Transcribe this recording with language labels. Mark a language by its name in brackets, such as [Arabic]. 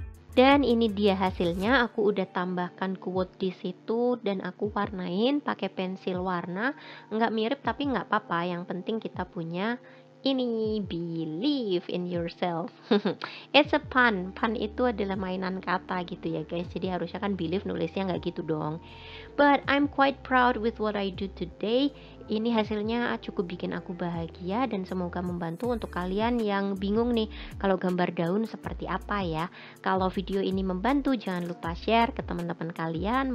[Indonesian] Dan ini dia hasilnya, aku udah tambahkan quote di situ dan aku warnain pakai pensil warna. Nggak mirip tapi nggak apa-apa, yang penting kita punya [English] Ini believe in yourself. It's a pun. [Indonesian] Pun itu adalah mainan kata gitu ya guys. Jadi harusnya kan believe nulisnya nggak gitu dong. [English] But I'm quite proud with what I do today. [Indonesian] Ini hasilnya cukup bikin aku bahagia dan semoga membantu untuk kalian yang bingung nih kalau gambar daun seperti apa ya. Kalau video ini membantu, jangan lupa share ke teman-teman kalian.